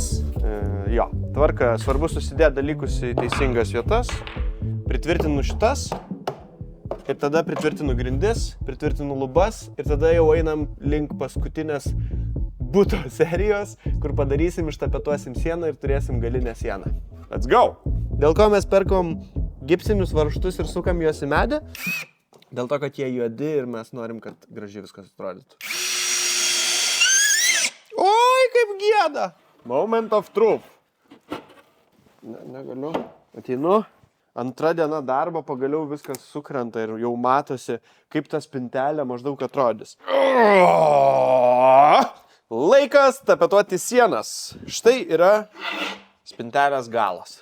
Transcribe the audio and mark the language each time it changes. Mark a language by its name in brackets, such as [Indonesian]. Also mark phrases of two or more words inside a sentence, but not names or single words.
[Lithuanian] Jo, tvarka, svarbu susidėti dalykus į teisingas vietas. Pritvirtinu šitas. Ir tada pritvirtinu grindis, pritvirtinu lubas ir tada jau einam link paskutinės buto serijos, kur padarysim, ištapetuosim sieną ir turėsim galinę sieną. [English] Let's go! [Lithuanian] Dėl ko mes perkom gipsinius varžtus ir sukam juos į medį? Dėl to, kad jie juodi ir mes norim, kad gražiai viskas atrodytų. Oi, kaip gieda! [English] Moment of truth. [Lithuanian] Negaliu. Ateinu. Antra diena darbo, pagaliau viskas sukrenta ir jau matosi, kaip ta spintelė maždaug atrodys. Laikas tapetuoti sienas. Štai yra spintelės galas.